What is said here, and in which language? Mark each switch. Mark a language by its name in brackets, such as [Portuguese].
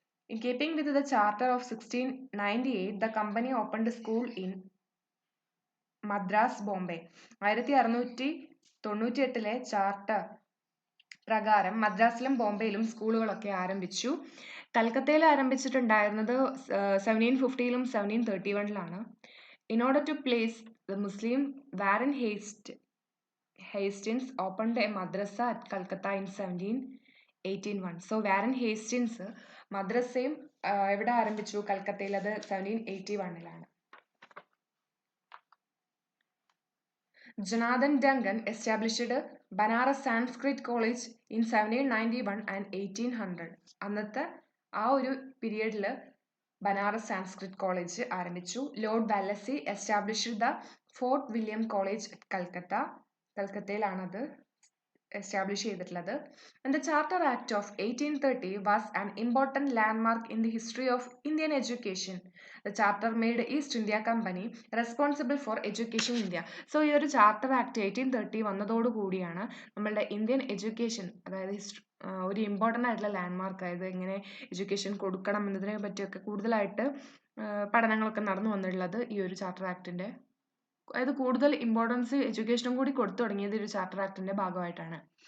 [English] In keeping with the charter of 1698, the company opened school in Madras, Bombay. [Malayalam] 1698 charter പ്രകാരം മദ്രാസിലും ബോംബെയിലും സ്കൂളുകളൊക്കെ ആരംഭിച്ചു. കൽക്കത്തയിൽ ആരംഭിച്ചിട്ടുണ്ടായിരുന്നത് 1750ലും 1731ലാണ്. [English] In order to place the Muslim, Warren Hastings opened a madrasa at Calcutta in 1781. [Malayalam] So Warren ഹേസ്റ്റിൻസ് മദ്രസയും എവിടെ ആരംഭിച്ചു? കൽക്കത്തയിൽ. അത് 1781ലാണ്. [English] Jonathan Duncan established Banaras Sanskrit College in 1791 and 1800. [Malayalam] അന്നത്തെ ആ ഒരു പീരിയഡിൽ Banaras Sanskrit college ആരംഭിച്ചു. [English] Lord Wellesley established the Fort William College at Calcutta. [Malayalam] കൽക്കത്തയിലാണത് establish ചെയ്തിട്ടുള്ളത്. [English] And the Charter Act of 1830 was an important landmark in the history of Indian education. The charter made East India Company responsible for education in India. [Malayalam] So ഈ ഒരു charter act 1830 വന്നതോടുകൂടിയാണ് നമ്മളുടെ Indian education, അതായത് ഒരു important ആയിട്ടുള്ള landmark ആയത് എങ്ങനെ education കൊടുക്കണം എന്നതിനെ പറ്റിയൊക്കെ കൂടുതലായിട്ട് പഠനങ്ങളൊക്കെ നടന്നു വന്നിട്ടുള്ളത് ഈ ഒരു ചാർട്ടർ ആക്ടിൻ്റെ, അതായത് കൂടുതൽ ഇമ്പോർട്ടൻസ് എഡ്യൂക്കേഷനും കൂടി കൊടുത്തു തുടങ്ങിയത് ഒരു ചാർട്ടർ ആക്ടിന്റെ ഭാഗമായിട്ടാണ്.